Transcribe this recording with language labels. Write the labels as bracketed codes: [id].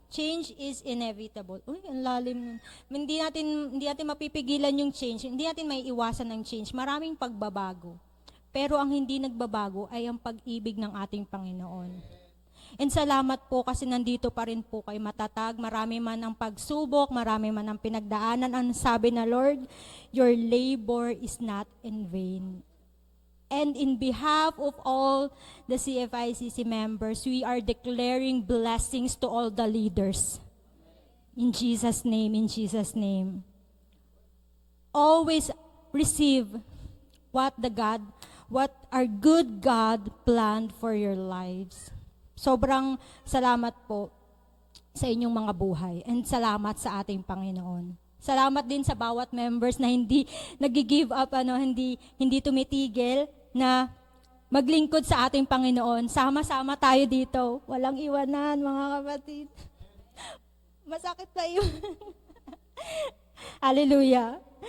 [en] Change is inevitable. [tl] Uy, ang lalim. Hindi natin mapipigilan yung change. Hindi natin may iwasan ng change. Maraming pagbabago. Pero ang hindi nagbabago ay ang pag-ibig ng ating Panginoon. And salamat po kasi nandito pa rin po kayo matatag. Marami man ang pagsubok, marami man ang pinagdaanan. Ang sabi na, [en] Lord, your labor is not in vain. And in behalf of all the CFICC members, we are declaring blessings to all the leaders. In Jesus' name, in Jesus' name. Always receive what our good God planned for your lives. [tl] Sobrang salamat po sa inyong mga buhay and salamat sa ating Panginoon. Salamat din sa bawat members na hindi nag-give up, hindi tumitigil na maglingkod sa ating Panginoon. Sama-sama tayo dito. Walang iwanan, mga kapatid. Masakit pa yun. Hallelujah.